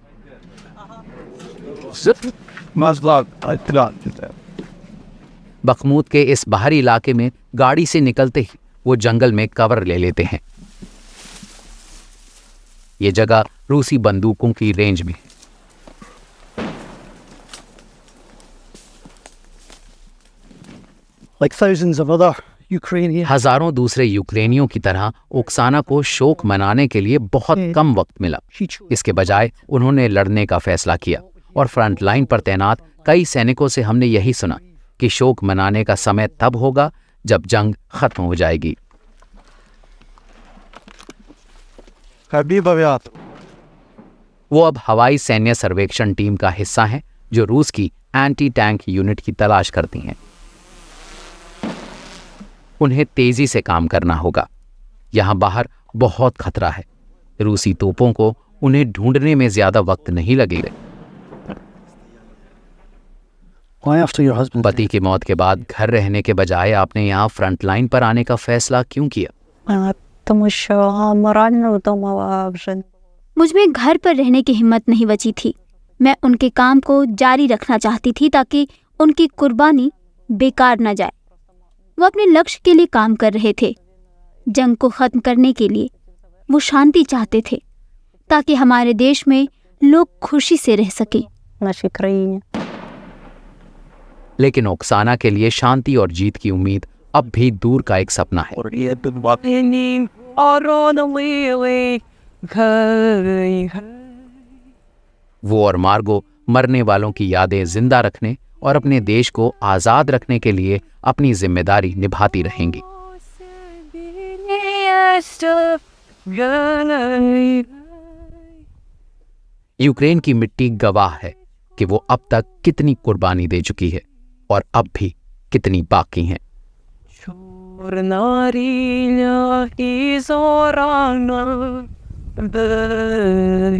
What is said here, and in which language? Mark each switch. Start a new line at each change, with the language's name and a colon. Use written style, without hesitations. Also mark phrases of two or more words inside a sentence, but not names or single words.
Hindi: बखमूत के इस बाहरी इलाके में गाड़ी से निकलते ही वो जंगल में कवर ले लेते हैं। ये जगह रूसी बंदूकों की रेंज में है।
English: Like thousands of other Ukrainian
Hindi: हजारों दूसरे यूक्रेनियों की तरह ओक्साना को शोक मनाने के लिए बहुत कम वक्त मिला। इसके बजाय उन्होंने लड़ने का फैसला किया और
English: front line
Hindi: पर तैनात कई सैनिकों से हमने यही सुना कि शोक मनाने का समय तब होगा जब जंग खत्म हो जाएगी। Habib Aviator. वो अब हवाई सैन्य सर्वेक्षण टीम का हिस्सा हैं जो रूस की
English: anti tank unit
Hindi: की तलाश करती हैं। उन्हें तेजी से काम करना होगा। यहां बाहर बहुत खतरा है। रूसी तोपों को उन्हें ढूंढने में ज्यादा वक्त नहीं लगेगा।
English: Why after your husband?
Hindi: पति की मौत के बाद घर रहने के बजाय आपने यहाँ
English: front line
Hindi: पर आने का फैसला क्यों किया?
Ukrainian: Тому що морально вдома вже
Hindi: मुझ में घर पर रहने की हिम्मत नहीं बची थी। मैं उनके काम को जारी रखना चाहती थी ताकि उनकी कुर्बानी बेकार न जाए। वो अपने लक्ष्य के लिए काम कर रहे थे, जंग को खत्म करने के लिए। वो शांति चाहते थे ताकि हमारे देश में लोग खुशी से रह सकें।
Ukrainian: в нашій країні.
Hindi: लेकिन ओक्साना के लिए शांति और जीत की उम्मीद अब भी दूर का एक सपना है। वो और मार्गो मरने वालों की यादें जिंदा रखने और अपने देश को आजाद रखने के लिए अपनी जिम्मेदारी निभाती रहेंगी। यूक्रेन की मिट्टी गवाह है कि वो अब तक कितनी कुर्बानी दे चुकी है और अब भी कितनी बाकी हैं।
Ukrainian: Чорна ріля і зорана,